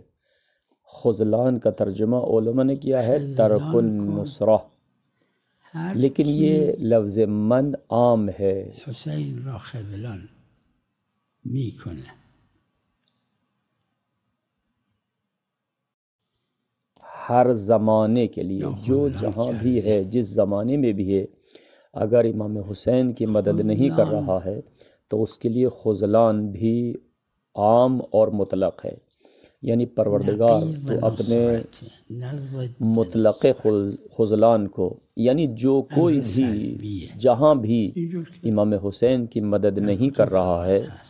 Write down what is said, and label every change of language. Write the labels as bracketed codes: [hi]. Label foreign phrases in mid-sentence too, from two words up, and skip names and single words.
[ur] خذلان کا ترجمہ علماء نے کیا ہے [ar] ترک النصرہ، [ur] لیکن یہ لفظ من عام ہے۔ [fa] حسین را خذلان میکنه، [ur] ہر زمانے کے لیے، جو جہاں بھی ہے، جس زمانے میں بھی ہے، اگر امام حسین کی مدد نہیں کر رہا ہے تو اس کے لیے خذلان بھی عام اور مطلق ہے، یعنی پروردگار تو اپنے مطلق خذلان کو، یعنی جو کوئی بھی جہاں بھی امام حسین کی مدد نہیں کر رہا ہے